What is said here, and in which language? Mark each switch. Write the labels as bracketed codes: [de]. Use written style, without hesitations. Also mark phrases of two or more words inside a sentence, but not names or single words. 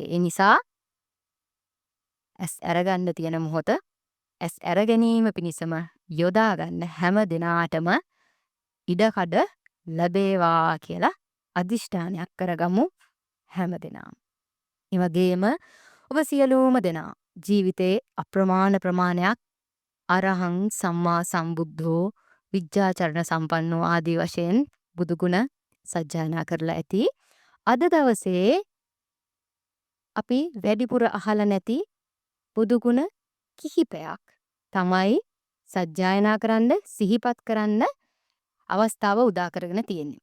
[si] ඒ නිසා ඇස් අරගන්න තියෙන මොහොත ඇස් අර ගැනීම පිණිසම යොදා ගන්න හැම දිනාටම ඉඩකඩ ලැබේවා කියලා අදිෂ්ඨානයක් කරගමු හැම දිනම. ඒ වගේම ඔබ සියලුම දෙනා ජීවිතේ අප්‍රමාණ ප්‍රමාණයක් [pi] අරහං සම්මා සම්බුද්ධෝ විජ්ජාචරණ සම්පන්නෝ [si] ආදී වශයෙන් බුදුගුණ සජ්ජායනා කරලා ඇති. අද දවසේ අපි වැඩිපුර අහලා නැති බුදුගුණ කිහිපයක් තමයි සජ්ජායනා කරන්න, සිහිපත් කරන්න අවස්ථාව උදා කරගෙන තියෙන්නේ.